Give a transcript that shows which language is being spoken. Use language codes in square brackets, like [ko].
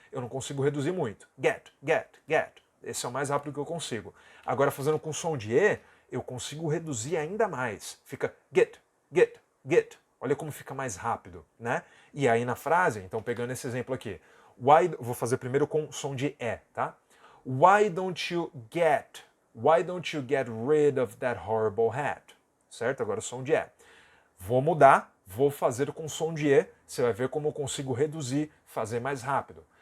[pt] Eu não consigo reduzir muito. Get, get, get. Esse é o mais rápido que eu consigo. Agora, fazendo com som de E, eu consigo reduzir ainda mais. Fica get, get, get. Olha como fica mais rápido, né? E aí na frase, então pegando esse exemplo aqui, vou fazer primeiro com som de E, tá? [en] Why don't you get rid of that horrible hat? [pt] Certo? Agora som de E. Vou mudar, vou fazer com som de E, você vai ver como eu consigo reduzir, fazer mais rápido.